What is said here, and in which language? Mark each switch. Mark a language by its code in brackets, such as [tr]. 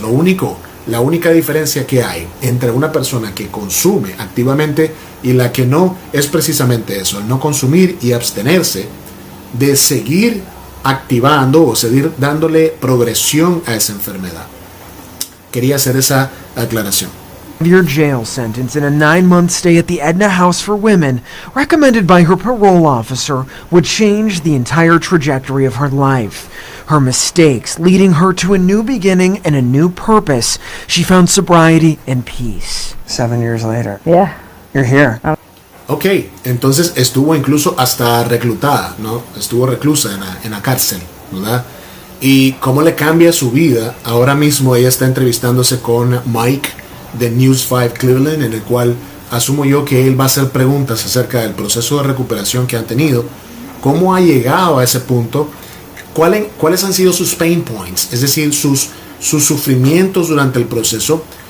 [es] La única diferencia que hay entre una persona que consume activamente y la que no es precisamente eso, el no consumir y abstenerse de seguir activando o seguir dándole progresión a esa enfermedad. Quería hacer esa aclaración. [en] Your jail sentence and a 9-month stay at the Edna House for Women, recommended by her parole officer, would change the entire trajectory of her life. Her mistakes leading her to a new beginning and a new purpose. She found sobriety and peace. 7 years later. Yeah. You're here. [es] Ok, entonces estuvo incluso hasta reclutada, ¿no? Estuvo reclusa en la cárcel, ¿verdad? Y cómo le cambia su vida. Ahora mismo ella está entrevistándose con Mike de News 5 Cleveland, en el cual asumo yo que él va a hacer preguntas acerca del proceso de recuperación que han tenido, cómo ha llegado a ese punto, cuáles han sido sus pain points, es decir, sus sufrimientos durante el proceso.